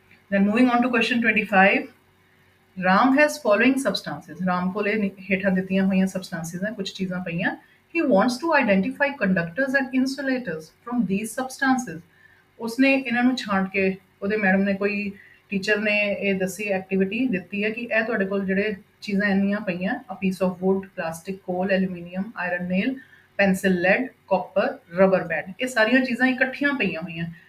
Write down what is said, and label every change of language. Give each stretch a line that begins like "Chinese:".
English: Then moving on to question 25. Ram has following substances.
Punjabi: Ram ਕੋਲੇ ਹੇਠਾਂ ਦਿੱਤੀਆਂ ਹੋਈਆਂ substances ਹੈ ਕੁਝ ਚੀਜ਼ਾਂ ਪਈਆਂ।
English: He wants to identify conductors and insulators from these substances.
Punjabi: ਉਸਨੇ ਇਹਨਾਂ ਨੂੰ ਛਾਂਟ ਕੇ ਉਹਦੇ ਮੈਡਮ ਨੇ ਕੋਈ ਟੀਚਰ ਨੇ ਇਹ ਦੱਸੀ ਐਕਟੀਵਿਟੀ ਦਿੱਤੀ ਹੈ ਕਿ ਇਹ ਤੁਹਾਡੇ ਕੋਲ ਜਿਹੜੇ ਚੀਜ਼ਾਂ ਇੰਨੀਆਂ ਪਈਆਂ ਆ ਪੀਸ ਆਫ ਵੁੱਡ, ਪਲਾਸਟਿਕ, ਕੋਲ, aluminium, iron nail, pencil lead, copper, rubber band, ਇਹ ਸਾਰੀਆਂ ਚੀਜ਼ਾਂ ਇਕੱਠੀਆਂ ਪਈਆਂ ਹੋਈਆਂ।